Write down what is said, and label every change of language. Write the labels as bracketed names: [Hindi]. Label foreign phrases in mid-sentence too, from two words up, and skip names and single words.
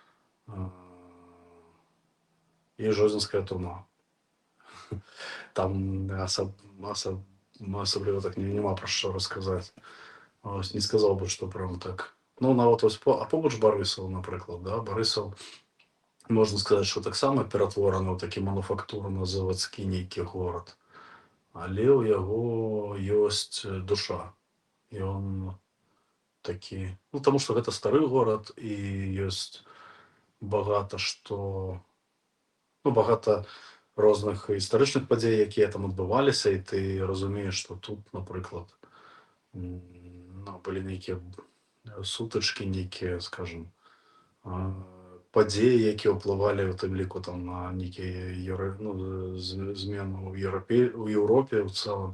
[Belarusian] І Жодзінская турма. Там асабліва так нема пра што расказаць. Не сказаў бы, што прям так. Нават побач Барысаў, напрыклад, Барысаў [Ukrainian] можна сказати, що так само ператворений у такий мануфактурно-заводський [Belarusian] нейкі горад. Але ў яго ёсць душа. І он такі, ну, таму што гэта стары горад і ёсць багата што, ну, багата розных гістарычных падзей, якія там адбываліся, і ты разумееш, што тут, напрыклад, ну, былі нейкія сутычкі, нейкія, скажем, падзеі, якія ўплывалі у тым ліку там на нейкія змены ў Еўропе ў цэлым.